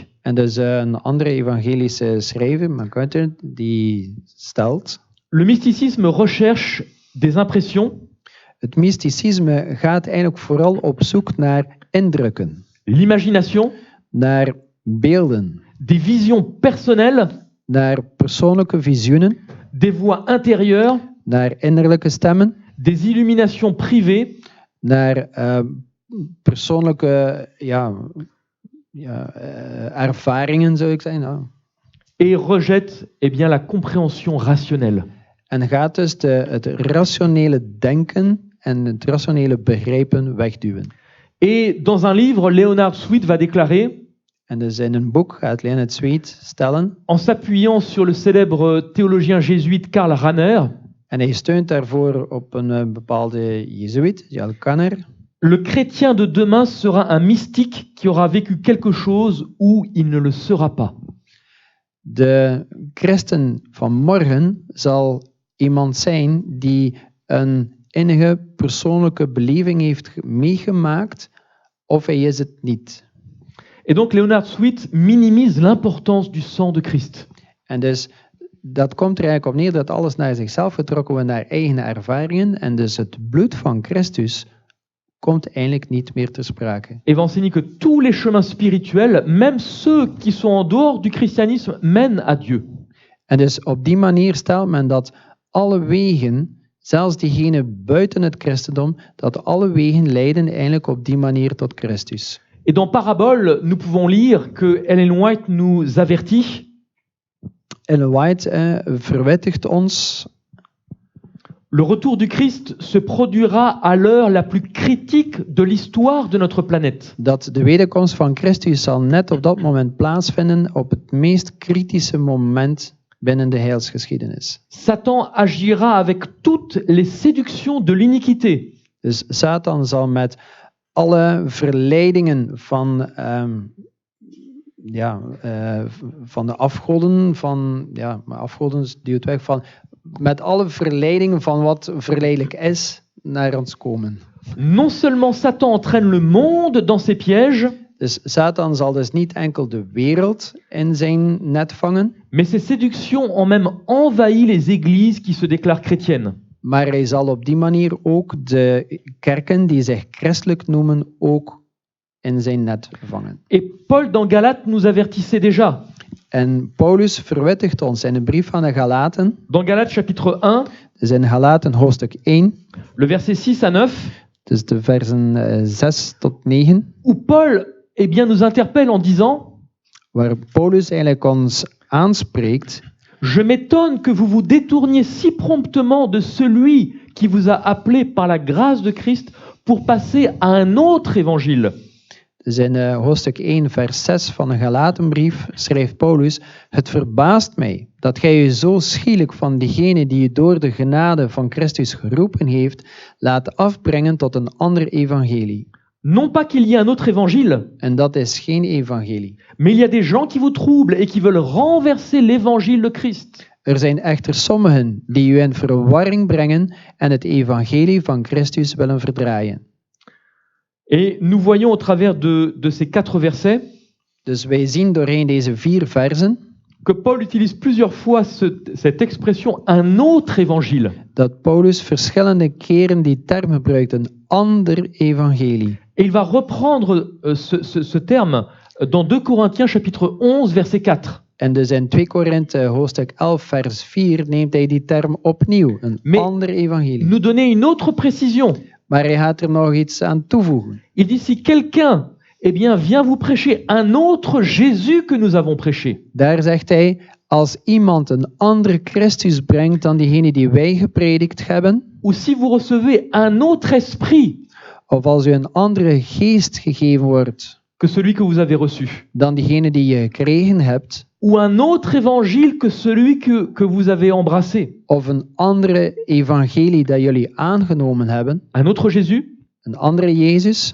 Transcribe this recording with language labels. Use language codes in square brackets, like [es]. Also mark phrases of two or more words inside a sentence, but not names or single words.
[nl] En dus een andere evangelische schrijver, MacArthur, die stelt: [fr] le mysticisme recherche des impressions, [nl] het mysticisme gaat eigenlijk vooral op zoek naar indrukken, [fr] l'imagination, [nl] naar beelden, [fr] des visions personnelles, [nl] naar persoonlijke visioenen, [fr] des voix intérieures, [nl] naar innerlijke stemmen, [fr] des illuminations privées, [nl] naar persoonlijke ervaringen, zou ik zeggen. Ja. [fr] et rejette eh bien, la compréhension rationnelle. [nl] En gaat dus het rationele denken en het rationele begrijpen wegduwen. [fr] Et dans un livre, Leonard Sweet va déclarer, [nl] En dus in een boek gaat Leonard Sweet stellen, [fr] en s'appuyant sur le célèbre théologien jésuite Karl Rahner, [nl] en hij steunt daarvoor op een bepaalde jezuïet, Jan Kanner. [fr] le chrétien de demain sera un mystique qui aura vécu quelque chose ou il ne le sera pas. [nl] De christen van morgen zal iemand zijn die een innige persoonlijke beleving heeft meegemaakt, of hij is het niet. [fr] Et donc Leonard Sweet minimise l'importance du sang de Christ. [nl] En dus dat komt er eigenlijk op neer dat alles naar zichzelf getrokken wordt, naar eigen ervaringen. En dus het bloed van Christus komt eigenlijk niet meer ter sprake. [fr] Et va enseigner que tous les chemins spirituels, même ceux qui sont en dehors du christianisme, mènent à Dieu. [nl] En dus op die manier stelt men dat alle wegen, zelfs diegene buiten het christendom, dat alle wegen leiden eigenlijk op die manier tot Christus. [fr] Et dans Parabole, nous pouvons lire que Ellen White nous avertit [nl] Ellen White verwittigt ons: [fr] le retour du Christ se produira à l'heure la plus critique de l'histoire de notre planète. [nl] dat de wederkomst van Christus zal net op dat moment plaatsvinden, op het meest kritische moment binnen de heilsgeschiedenis. [fr] Satan agira avec toutes les séductions de l'iniquité. [nl] Dus Satan zal met alle verleidingen van de afgoden, afgoden duwt weg, met alle verleidingen van wat verleidelijk is, naar ons komen. [fr] Non seulement Satan entraîne le monde dans ses pièges, [nl] Dus Satan zal dus niet enkel de wereld in zijn net vangen, [fr] mais ces séductions ont même envahi les églises qui se déclarent chrétiennes. [nl] Maar hij zal op die manier ook de kerken die zich christelijk noemen ook in zijn net vangen. [fr] Et Paul, dans Galates, nous avertissait déjà. [nl] En Paulus verwittigt ons in de brief aan de Galaten, [fr] Dans Galates chapitre 1, [nl] dus in Galaten hoofdstuk 1, [fr] le verset 6 à 9, [nl] dus de versen 6 tot 9, [fr] où Paul eh bien, nous interpelle en disant [nl] waar Paulus eigenlijk ons aanspreekt. [fr] Je m'étonne que vous vous détourniez si promptement de celui qui vous a appelé par la grâce de Christ pour passer à un autre évangile. [nl] Dus in hoofdstuk 1, vers 6 van de Galatenbrief schrijft Paulus: Het verbaast mij dat gij u zo schielijk van diegene die u door de genade van Christus geroepen heeft, laat afbrengen tot een ander evangelie. [fr] Non pas qu'il y ait un autre évangile, [nl] En dat is geen evangelie. [fr] mais il y a des gens qui vous troublent et qui veulent renverser l'évangile de Christ. [nl] Er zijn echter sommigen die u in verwarring brengen en het evangelie van Christus willen verdraaien. [fr] Et nous voyons au travers de ces 4 versets [nl] Dus wij zien doorheen deze 4 versen [fr] que Paul utilise plusieurs fois cette expression un autre évangile. [nl] dat Paulus verschillende keren die term gebruikt, een ander evangelie. [fr] Et il va reprendre ce terme dans 2 Corinthiens chapitre 11 verset 4. [nl] En dus in 2 Korinthe hoofdstuk 11 vers 4 neemt hij die term opnieuw, een [fr] Mais [nl] ander evangelie. [fr] Nous donner une autre précision. [nl] Maar hij gaat er nog iets aan toevoegen. [fr] Il dit si quelqu'un eh bien, vient vous prêcher un autre Jésus que nous avons prêché, [nl] Daar zegt hij, als iemand een andere Christus brengt dan diegene die wij gepredikt hebben, [fr] ou si vous recevez un autre esprit [nl] of als u een andere geest gegeven wordt [fr] que celui que vous avez reçu, [nl] dan diegene die je gekregen hebt, [fr] ou un autre évangile que celui que vous avez embrassé, [nl] of een andere evangelie dat jullie aangenomen hebben, [fr] un autre Jésus, [nl] een andere Jezus,